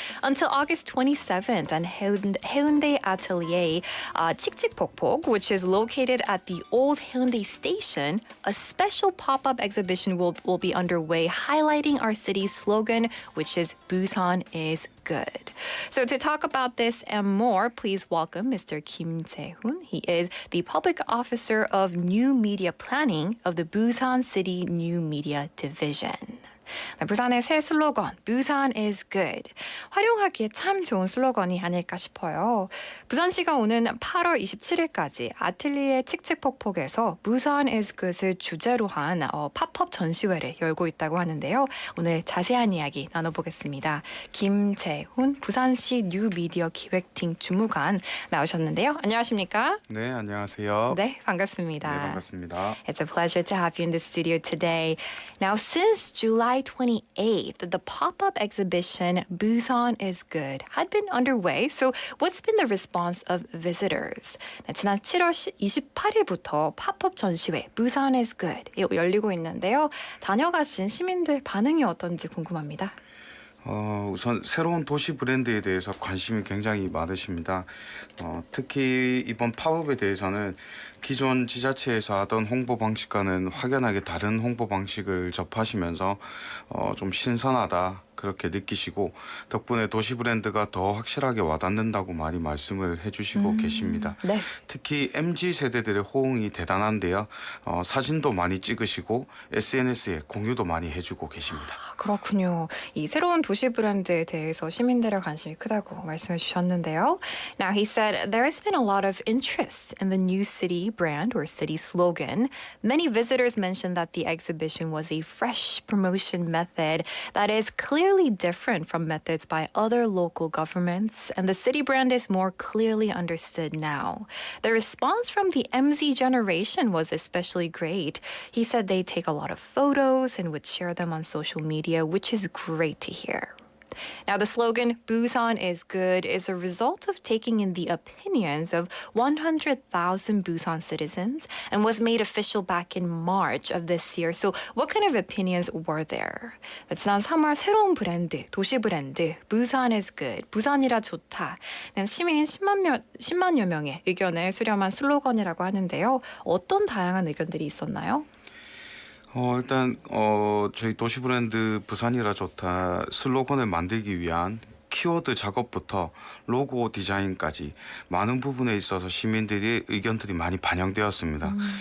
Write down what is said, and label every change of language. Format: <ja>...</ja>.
<en>Until August 27th, on Heundae Atelier, 칙칙폭폭, which is located at the old Heundae station, a special pop-up exhibition will be underway highlighting our city's slogan, which is Busan is good. So to talk about this and more, please welcome Mr. Kim Jae-hoon. He is the Public Officer of New Media Planning of the Busan City New Media Division.</en> <ko>부산의 새 슬로건 Busan is good. 활용하기에 참 좋은 슬로건이 아닐까 싶어요. 부산시가 오는 8월 27일까지 아뜰리에 칙칙폭폭에서 Busan is good을 주제로 한 팝업 전시회를 열고 있다고 하는데요. 오늘 자세한 이야기 나눠보겠습니다. 김재훈 부산시 뉴미디어 기획팀 주무관 나오셨는데요. 안녕하십니까? 네, 안녕하세요. 네, 반갑습니다. 네, 반갑습니다.</ko> <en>It's a pleasure to have you in the studio today. Now, since July 28th, the pop-up exhibition Busan is Good had been underway. So what's been the response of visitors?</en> <ko>네, 지난 7월 28일부터 팝업 전시회 Busan is Good 열리고 있는데요. 다녀가신 시민들 반응이 어떤지 궁금합니다. 우선 새로운 도시 브랜드에 대해서 관심이 굉장히 많으십니다. 특히 이번 팝업에 대해서는 기존 지자체에서 하던 홍보 방식과는 확연하게 다른 홍보 방식을 접하시면서 좀 신선하다 그렇게 느끼시고 덕분에 도시 브랜드가 더 확실하게 와닿는다고 많이 말씀을 해주시고 계십니다. 네. 특히 MZ 세대들의 호응이 대단한데요. 사진도 많이 찍으시고 SNS에 공유도 많이 해주고 계십니다. 그렇군요. 이 새로운 도시 브랜드에 대해서 시민들의 관심이 크다고 말씀해 주셨는데요.</ko> <en>Now he said there has been a lot of interest in the new city brand or city slogan. Many visitors mentioned that the exhibition was a fresh promotion method that is clearly different from methods by other local governments, and the city brand is more clearly understood now. The response from the MZ generation was especially great. He said they take a lot of photos and would share them on social media, which is great to hear. Now, the slogan, Busan is good, is a result of taking in the opinions of 100,000 Busan citizens and was made official back in March of this year. So what kind of opinions were there?</en> <ko>지난 3월 새로운 브랜드, 도시 브랜드, Busan is good, 부산이라 좋다. 시민 10만여 명의 의견을 수렴한 슬로건이라고 하는데요. 어떤 다양한 의견들이 있었나요? 일단 저희 도시 브랜드 부산이라 좋다 슬로건을 만들기 위한 키워드 작업부터 로고 디자인까지 많은 부분에 있어서 시민들의 의견들이 많이 반영되었습니다.</ko>